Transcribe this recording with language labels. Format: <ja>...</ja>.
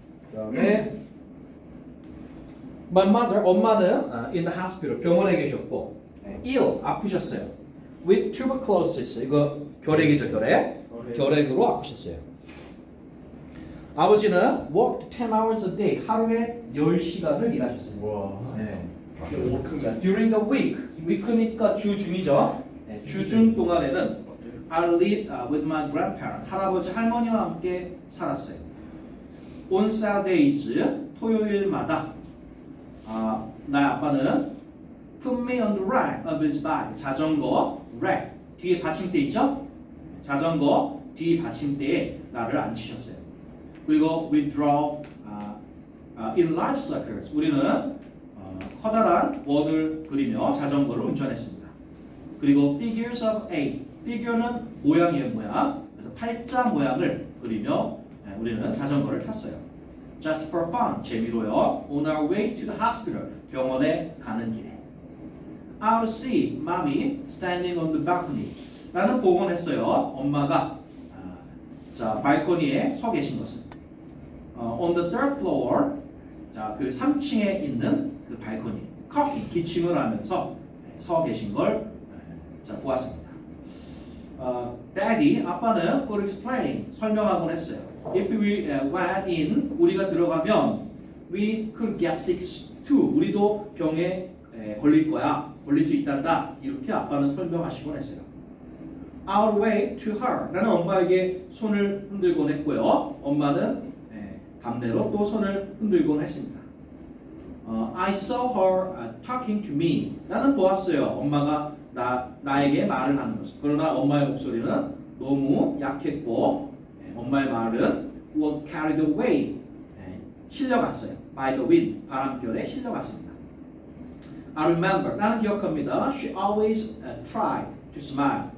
<ko>그다음에</ko> <en>My mother,</en> <ko>엄마는</ko> <en>in the hospital,</en> <ko>병원에 계셨고</ko> <en>ill,</en> <ko>아프셨어요.</ko> <en>With tuberculosis,</en> <ko>이거 결핵이죠, 결핵. 결핵으로 아프셨어요. 아버지는</ko> <en>worked 10 hours a day,</en> <ko>하루에 10시간을 일하셨어요. 우와. 네.</ko> <en>워크.</en> <ko>자,</ko> <en>during the week,</en> <ko>week니까 주중이죠. 네, 주중 동안에는</ko> <en>I lived with my grandparents,</en> <ko>할아버지 할머니와 함께 살았어요.</ko> <en>On Saturdays,</en> <ko>토요일마다 나의 아빠는</ko> <en>put me on the rack of his bike,</en> <ko>자전거 rack 뒤에 받침대 있죠? 자전거 뒤 받침대에 나를 앉히셨어요. 그리고</ko> <en>we drove in large circles,</en> <ko>우리는 커다란 원을 그리며 자전거를 운전했습니다. 그리고</ko> <en>figures of 8,</en> <ko>figure는 모양이에요, 모양. 그래서 팔자 모양을 그리며 우리는 자전거를 탔어요.</ko> <en>Just for fun,</en> <ko>재미로요.</ko> <en>On our way to the hospital,</en> <ko>병원에 가는 길에.</ko> <en>I would see mommy standing on the balcony.</en> <ko>나는 보곤 했어요. 엄마가 자 발코니에 서 계신 것을.</ko> <en>On the third floor,</en> <ko>자 그 3층에 있는 그 발코니, 커피 기침을 하면서 서 계신 걸 자 보았습니다.</ko> <en>Daddy,</en> <ko>아빠는</ko> <en>would explain,</en> <ko>설명하곤 했어요.</ko> <en>If we went in,</en> <ko>우리가 들어가면</ko> <en>we could get sick too.</en> <ko>우리도 병에 걸릴 거야, 걸릴 수 있단다. 이렇게 아빠는 설명하시곤 했어요.</ko> <en>Our way to her.</en> <ko>나는 엄마에게 손을 흔들곤 했고요. 엄마는 담내로 또 손을 흔들곤 했습니다.</ko> <en>I saw her talking to me.</en> <ko>나는 보았어요. 엄마가 나에게 말을 하는 것을. 그러나 엄마의 목소리는 너무 약했고 엄마의 말은</ko> <en>was carried away.</en> <ko>실려갔어요.</ko> <en>By the wind.</en> <ko>바람결에 실려갔습니다.</ko> <en>I remember.</en> <ko>나는 기억합니다.</ko> <en>She always tried to smile.</en>